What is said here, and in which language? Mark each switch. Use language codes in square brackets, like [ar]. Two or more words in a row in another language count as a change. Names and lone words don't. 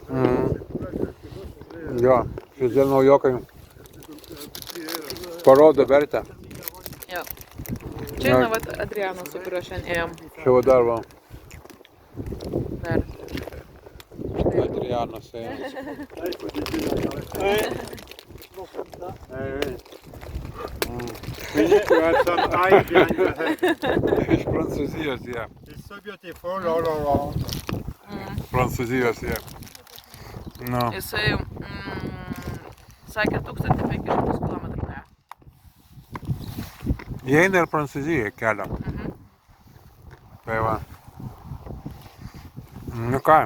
[lt] Jo, šitie naujokai parodo vertę. Jo. Čia yra vat Adrianas, su kuriuo šiandien ėjom. Čia va dar va. Dar. Adrianas ėjo. [en] We need to have some eye behind your head. [lt] Iš Prancūzijos jie. [en] It's so beautiful all around. [lt] Prancūzijos jie. Nu. Jisai sakė 1500 km. Jie eina ir Prancūzijoje kelią. Tai va. Nu ką?